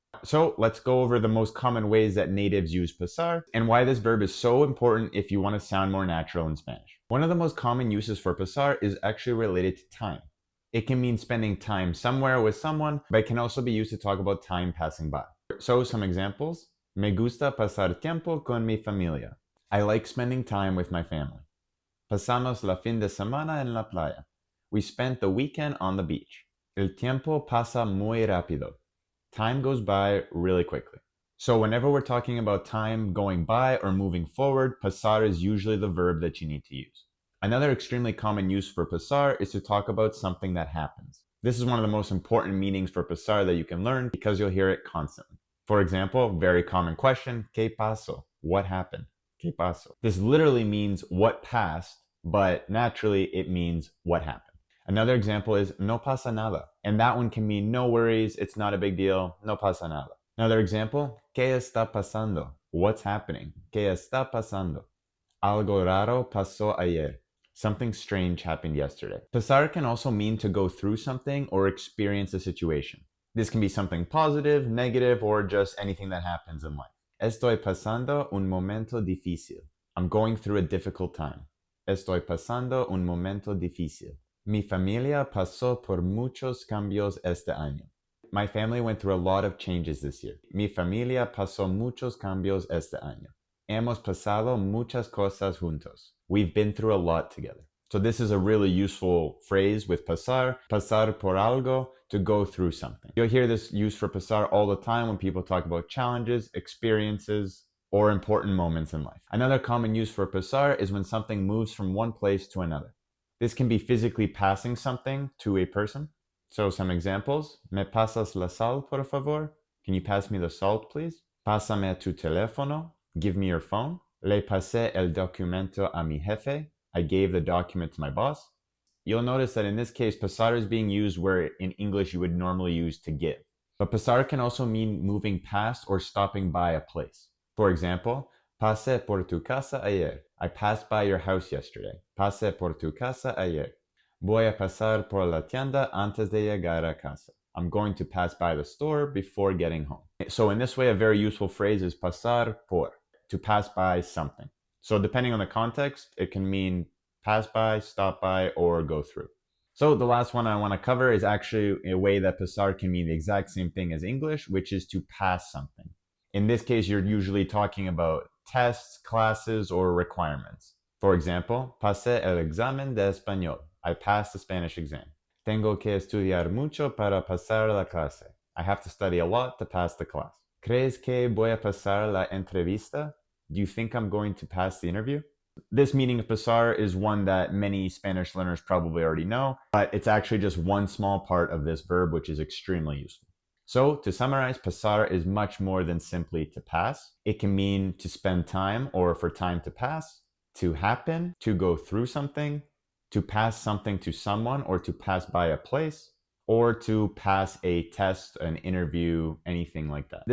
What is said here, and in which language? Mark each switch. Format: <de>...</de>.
<en>So let's go over the most common ways that natives use pasar and why this verb is so important if you want to sound more natural in Spanish. One of the most common uses for pasar is actually related to time. It can mean spending time somewhere with someone, but it can also be used to talk about time passing by. So some examples.</en> <es>Me gusta pasar tiempo con mi familia.</es> <en>I like spending time with my family.</en> <es>Pasamos la fin de semana en la playa.</es> <en>We spent the weekend on the beach.</en> <es>El tiempo pasa muy rápido.</es> <en>Time goes by really quickly. So whenever we're talking about time going by or moving forward, pasar is usually the verb that you need to use. Another extremely common use for pasar is to talk about something that happens. This is one of the most important meanings for pasar that you can learn because you'll hear it constantly. For example, very common question,</en> <es>¿Qué pasó?</es> <en>What happened? ¿Qué pasó? This literally means what passed, but naturally it means what happened. Another example is</en> <es>no pasa nada,</es> <en>and that one can mean no worries, it's not a big deal, no pasa nada. Another example,</en> <es>¿Qué está pasando?</es> <en>What's happening?</en> <es>¿Qué está pasando? Algo raro pasó ayer.</es> <en>Something strange happened yesterday. Pasar can also mean to go through something or experience a situation. This can be something positive, negative, or just anything that happens in life.</en> <es>Estoy pasando un momento difícil.</es> <en>I'm going through a difficult time.</en> <es>Estoy pasando un momento difícil. Mi familia pasó por muchos cambios este año.</es> <en>My family went through a lot of changes this year.</en> <es>Mi familia pasó muchos cambios este año. Hemos pasado muchas cosas juntos.</es> <en>We've been through a lot together. So this is a really useful phrase with</en> <es>pasar por algo,</es> <en>to go through something. You'll hear this used for pasar all the time when people talk about challenges, experiences, or important moments in life. Another common use for pasar is when something moves from one place to another. This can be physically passing something to a person. So some examples.</en> <es>Me pasas la sal, por favor?</es> <en>Can you pass me the salt, please?</en> <es>Pásame tu teléfono.</es> <en>Give me your phone.</en> <es>Le pasé el documento a mi jefe.</es> <en>I gave the document to my boss. You'll notice that in this case, pasar is being used where in English you would normally use to give. But pasar can also mean moving past or stopping by a place. For example,</en> <es>pasé por tu casa ayer.</es> <en>I passed by your house yesterday.</en> <es>Pasé por tu casa ayer. Voy a pasar por la tienda antes de llegar a casa.</es> <en>I'm going to pass by the store before getting home. So in this way, a very useful phrase is pasar por, to pass by something. So depending on the context, it can mean pass by, stop by, or go through. So the last one I want to cover is actually a way that pasar can mean the exact same thing as English, which is to pass something. In this case, you're usually talking about tests, classes, or requirements. For example,</en> <es>pasé el examen de español.</es> <en>I passed the Spanish exam.</en> <es>Tengo que estudiar mucho para pasar la clase.</es> <en>I have to study a lot to pass the class.</en> <es>¿Crees que voy a pasar la entrevista?</es> <en>Do you think I'm going to pass the interview? This meaning of pasar is one that many Spanish learners probably already know, but it's actually just one small part of this verb, which is extremely useful. So to summarize, pasar is much more than simply to pass. It can mean to spend time or for time to pass, to happen, to go through something, to pass something to someone or to pass by a place, or to pass a test, an interview, anything like that.</en>